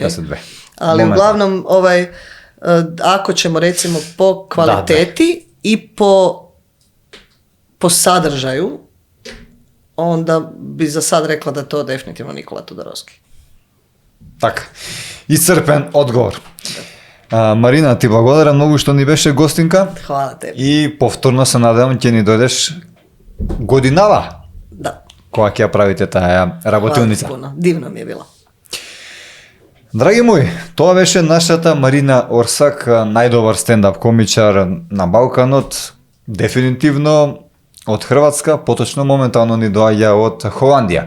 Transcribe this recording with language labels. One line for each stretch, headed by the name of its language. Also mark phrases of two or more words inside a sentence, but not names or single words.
Croatian: Ali uglavnom, ako ćemo recimo po kvaliteti i po sadržaju, onda bi za sad rekla da je to definitivno Nikola Todorovski.
Macedonian: Така, исцрпен одговор. Марина, ти благодарам многу што ни беше гостинка.
Croatian: Hvala tebe.
Macedonian: И повторно се надевам ќе ни дојдеш годинава.
Croatian: Да.
Macedonian: Кога ќе ја правите таа работилница.
Croatian: Hvala puno, divno mi e bilo.
Macedonian: Драги мои, тоа беше нашата Марина Орсак, најдобар стендап комичар на Балканот, дефинитивно од Хрватска, поточно моментално ни доаѓа од Холандија.